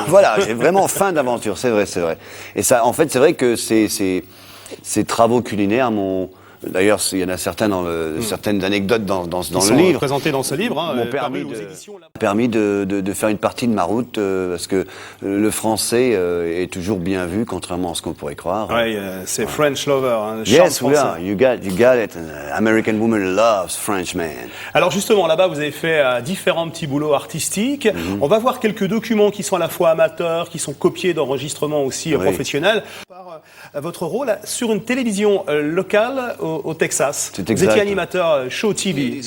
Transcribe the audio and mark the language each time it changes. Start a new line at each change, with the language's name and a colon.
French: Voilà, j'ai vraiment faim d'aventure, c'est vrai. Et ça, en fait, c'est vrai que ces travaux culinaires m'ont... D'ailleurs, il y en a certains certaines anecdotes dans le livre. Présentés dans ce livre, hein, m'ont permis de faire une partie de ma route, parce que le français est toujours bien vu, contrairement à ce qu'on pourrait croire. Oui, c'est French lover. Hein,
English: yes, we are. You got it. American woman loves French man.
French: Alors justement, là-bas, vous avez fait différents petits boulots artistiques. On va voir quelques documents qui sont à la fois amateurs, qui sont copiés d'enregistrements aussi professionnels. Par votre rôle sur une télévision locale au Texas. C'est exact. Vous étiez animateur show TV.